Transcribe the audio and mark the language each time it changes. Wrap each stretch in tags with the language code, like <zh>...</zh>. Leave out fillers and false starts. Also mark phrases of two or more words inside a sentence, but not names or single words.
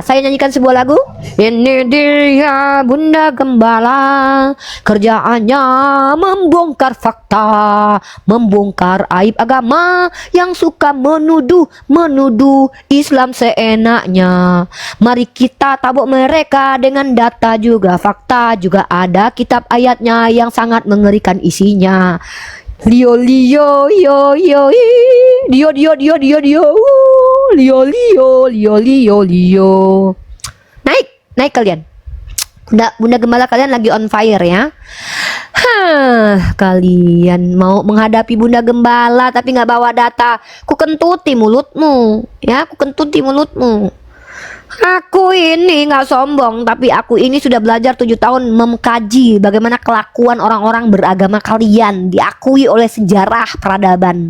<id>Saya nyanyikan sebuah lagu. Ini dia Bunda Gembala, kerjaannya membongkar fakta, membongkar aib agama yang suka menuduh Islam seenaknya. Mari kita tabok mereka dengan data juga fakta, juga ada kitab ayatnya yang sangat mengerikan isinya. Lio yo yo yo dio dio dio dio dio lio. Naik kalian. Bunda Gembala kalian lagi</id> <en>on fire</en> <id>ya. Kalian mau menghadapi Bunda Gembala tapi nggak bawa data. Ku kentuti mulutmu ya, ku kentuti mulutmu. Aku ini nggak sombong, tapi aku ini sudah belajar 7 tahun mengkaji bagaimana kelakuan orang-orang beragama kalian diakui oleh sejarah peradaban.</id>